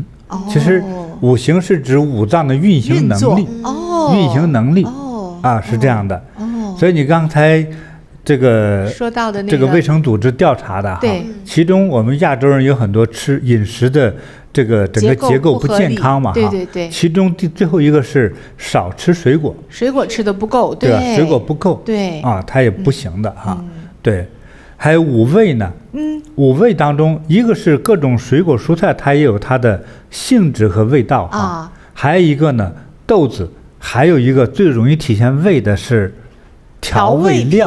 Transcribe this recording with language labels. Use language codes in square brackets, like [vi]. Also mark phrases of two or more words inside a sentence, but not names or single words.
[zh] 其實五行是指五臟的運行能力，運行能力是這樣的。所以你剛才這個說到的這個衛生組織調查的哈，其中我們亞洲人有很多吃飲食的這個整個結構不健康嘛哈，對，其中最後一個是少吃水果，水果吃的不夠，對吧？水果不夠，對它也不行的哈，對，還有五味呢，五味當中一個是各種水果蔬菜它也有它的性質和味道哈，還有一個呢豆子，還有一個最容易體現味的是調味料。